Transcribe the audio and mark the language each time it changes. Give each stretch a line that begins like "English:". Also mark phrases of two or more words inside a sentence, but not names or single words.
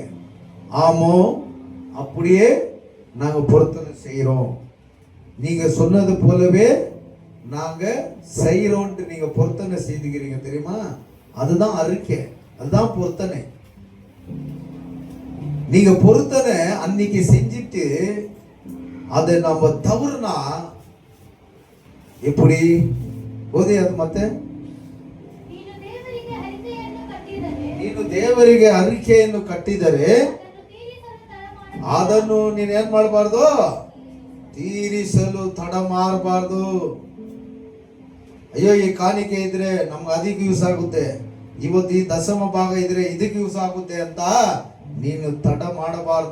Tamil: ஆமோ அப்படியே நாங்க பொருத்தனை செய்யறோம், நீங்க சொன்னது போலவே நாங்க செய்யறோம்ட்டு நீங்க பொருத்தனை செய்துக்கிறீங்க தெரியுமா? அதுதான் அறிக்கை, அதுதான் பொருத்தனை. நீங்க பொருத்தனை அன்னைக்கு செஞ்சிட்டு அதை நம்ம தவறுனா எப்படி
Kannada: ಓದಿ ಅದು ಮತ್ತೆ. ನೀನು ದೇವರಿಗೆ ಹರಕೆಯನ್ನು ಕಟ್ಟಿದರೆ ಅದನ್ನು ನೀನೇನ್ ಮಾಡಬಾರ್ದು? ತೀರಿಸಲು ತಡ ಮಾಡಬಾರ್ದು. ಅಯ್ಯೋ ಈ ಕಾಣಿಕೆ ಇದ್ರೆ ನಮ್ಗೆ ಅದಕ್ಕೆ ಯೂಸ್ ಆಗುತ್ತೆ, ಇವತ್ತು ಈ ದಶಮ ಭಾಗ ಇದ್ರೆ ಇದಕ್ಕೆ ಯೂಸ್ ಆಗುತ್ತೆ ಅಂತ ನೀನು ತಡ ಮಾಡಬಾರ್ದು.